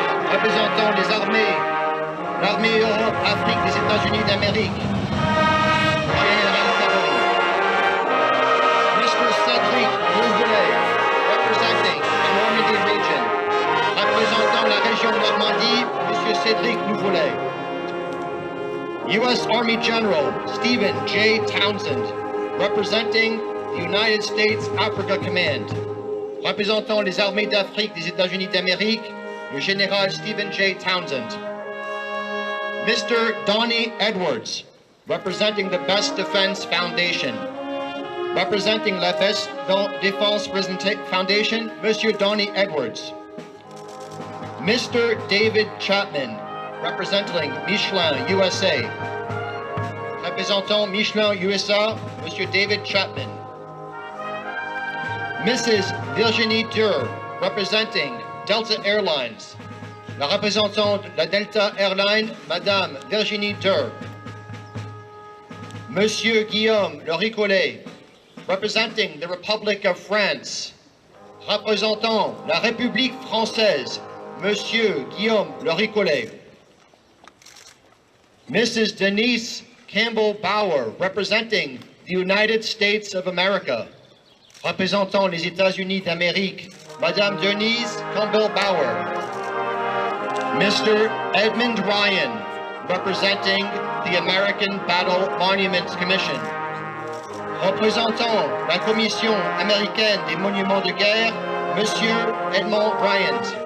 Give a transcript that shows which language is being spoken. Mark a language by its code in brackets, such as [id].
[fr] Représentant les armées, l'armée Europe, Afrique des États-Unis d'Amérique. Général Cavoli. Mr. [en] Cédric Nouvelet, representing the Normandy region. [fr] Représentant la région Normandie, Monsieur Cédric Nouvelet. [en] U.S. Army General Stephen J. Townsend, representing the United States Africa Command. [fr] Représentant les armées d'Afrique des États-Unis d'Amérique, le général Stephen J. [en] Townsend. Mr. Donnie Edwards, representing the Best Defense Foundation. [fr] Representing la Best Defense Foundation, Monsieur Donnie Edwards. Mr. [en] David Chapman, representing Michelin USA. [fr] Représentant Michelin USA, Monsieur David Chapman. [en] Mrs. Virginie Durr, representing Delta Airlines. [fr] La représentante de la Delta Airlines, Madame Virginie Durr. [en] Monsieur Guillaume Loricollet, representing the Republic of France. [fr] Représentant la République française, Monsieur Guillaume Loricollet. [en] Mrs. Denise Campbell Bauer, representing the United States of America. [fr] Représentant les États-Unis d'Amérique, Madame Denise Campbell Bauer. [en] Mr. Edmund Ryan, representing the American Battle Monuments Commission. [fr] Représentant la Commission américaine des monuments de guerre, Monsieur Edmund Ryan.